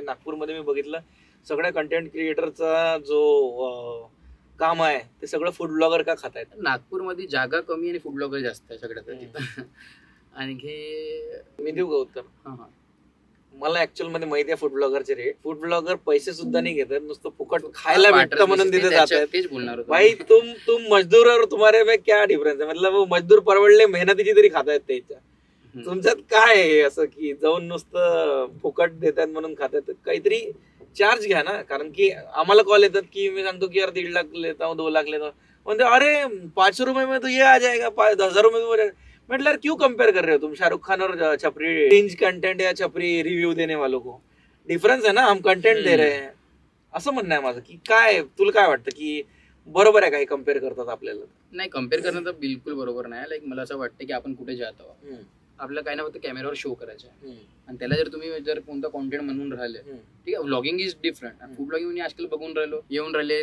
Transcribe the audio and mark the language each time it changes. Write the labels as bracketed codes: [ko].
[mr] नागपूरमध्ये मी बघितलं सगळ्या कंटेंट क्रिएटरचा जो काम आहे ते सगळं फूड ब्लॉगर का खात आहेत? नागपूरमध्ये जागा कमी आणि फूड ब्लॉगर जास्त आहे सगळ्यात. आणखी मी देऊ का उत्तर? हा, मला ऍक्च्युअल मध्ये माहिती आहे फूड ब्लॉगरचे रेट. फूड ब्लॉगर पैसे सुद्धा नाही घेतात, नुसतं फुकट खायला भेटतं म्हणून तिथे जातात. तेच बोलणार होतो भाई. [hi] तुम मजदूर और तुम्हारे में क्या डिफरन्स आहे? [mr] मतलब मजदूर परवडले, मेहनतीची तरी खातायत त्याच्या. तुमच्यात काय आहे असं की जाऊन नुसतं फुकट देतात म्हणून खातात? काहीतरी चार्ज घ्या ना. कारण की आम्हाला कॉल येतात की मी सांगतो की यार [hi] 1.5 लाख लेता हूँ, 2 लाख लेता हूँ, म्हणते अरे 500 रुपये में तो ये आ जाएगा, 1000 रुपये में हो जाएगा. मतलब यार क्यों कंपेयर कर रहे हो तुम शाहरुख खान और छपरी रेंज कंटेंट या छपरी रिव्यू देने वालों को? डिफरन्स है ना, हम कंटेंट दे रहे हैं. [mr] असं म्हणणं आहे माझं. की काय तुला काय वाटतं की बरोबर आहे काही कम्पेअर करतात आपल्याला? नाही, कम्पेअर करणं तर बिलकुल बरोबर नाही. लाईक मला असं वाटतं की आपण कुठे जात आहोत, आपल्याला काही ना फक्त कॅमेरावर शो करायचं आहे आणि त्याला जर तुम्ही जर कोणता कॉन्टेंट म्हणून राहिले, ठीक आहे, vlogging is different. Food blogging आजकाल बघून येऊन राहिले